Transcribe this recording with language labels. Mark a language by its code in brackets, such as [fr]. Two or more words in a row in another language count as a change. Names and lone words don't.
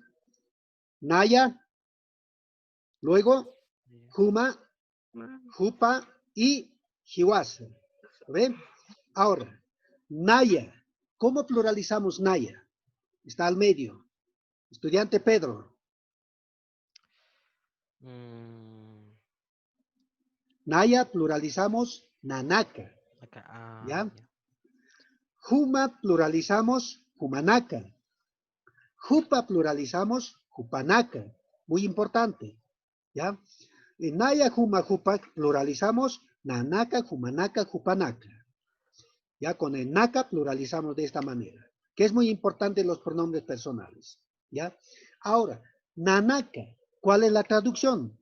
[es] Naya, luego [ay] Juma, Jupa [es] y Hiwasa. ¿Ven? Ahora, Naya. ¿Cómo pluralizamos Naya? Está al medio. Estudiante Pedro. Mm, Naya pluralizamos Nanaka. acá, ¿Ya? ya. Juma pluralizamos Jumanaka. Jupa pluralizamos Jupanaka. Muy importante. ¿Ya? En [ay] Naya, Juma, Jupa [es] pluralizamos [ay] Nanaka, Jumanaka, Jupanaka. [es] Ya con el naka pluralizamos de esta manera, que es muy importante los pronombres personales. ¿Ya? Ahora, nanaka, ¿cuál es la traducción?